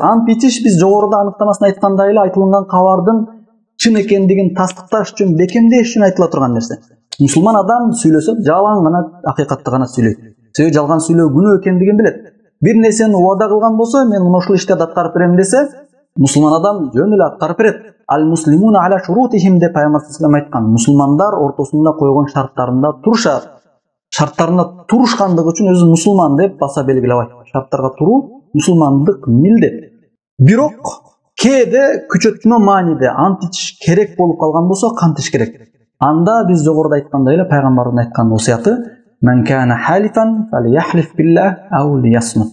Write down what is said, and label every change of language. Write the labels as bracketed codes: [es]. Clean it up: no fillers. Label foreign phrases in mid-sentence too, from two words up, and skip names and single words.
[ky] Ант ичиш биз жогоруда аныктамасын айткандай эле айтылган кабардын чын экендигин тастыкташ үчүн, бекемдеш үчүн айтыла турган нерсе. Мусулман адам сүйлөсө жалаң гана акыйкатты гана сүйлөйт. Себеби жалган сүйлөө күнөө экендигин билет. Бир нерсени убада кылган болсо, мен мына ушул иштерди аткарып берем десе, мусулман адам жөн эле аткарып берет. [ar] المسلمون على شروطهم деп Пайгамбар صلى الله عليه وسلم айткан. [ky] Мусулмандар ортосунда койгон шарттарында турушат. шарттарына турушкандыгы үчүн өзү мусулман деп баса белгилеп айтты. Шарттарга туруу мусулмандык милдет. Бирок кээде күчөтмө мааниде ант ичиш керек болуп калган болсо кант ичиш керек. Анда биз жогоруда айткандай эле пайгамбардын айткан осуяты [ar] "من كان حالفا فليحلف بالله أو ليصمت".